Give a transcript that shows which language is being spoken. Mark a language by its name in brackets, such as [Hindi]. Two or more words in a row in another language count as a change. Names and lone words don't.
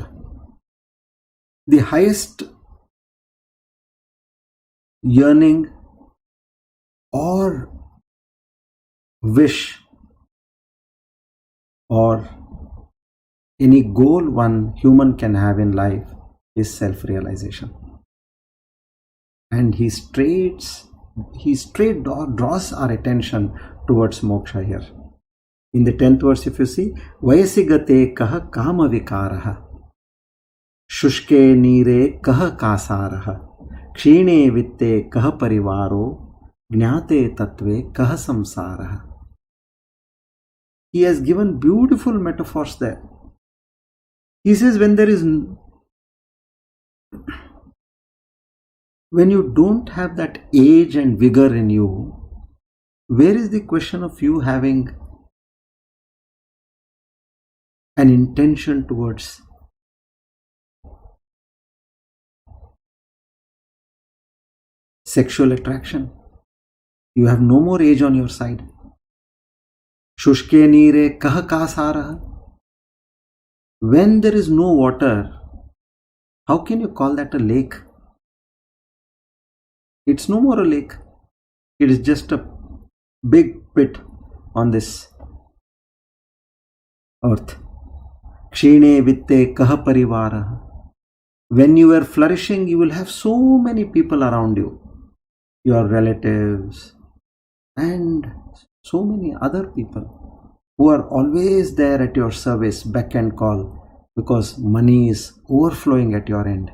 [English] The highest yearning or wish or any goal one human can have in life is self-realization. And he straight draws our attention towards moksha here. In the 10th verse, if you see, [Sanskrit] वयसिगते कः काम विकारः, शुष्के नीरे कः कासारः, क्षीणे वित्ते कः परिवारो, ज्ञाते तत्त्वे कः संसारः. [English] He has given beautiful metaphors there. He says when you don't have that age and vigor in you, where is the question of you having an intention towards sexual attraction? You have no more age on your side. [Sanskrit] शुष्के नीरे कः कासारः. [English] When there is no water, how can you call that a lake? It's no more a lake. It is just a big pit on this earth. [Sanskrit] क्षीणे वित्ते कः परिवार. [English] When you are flourishing, you will have so many people around you. Your relatives, and so many other people who are always there at your service, beck and call, because money is overflowing at your end.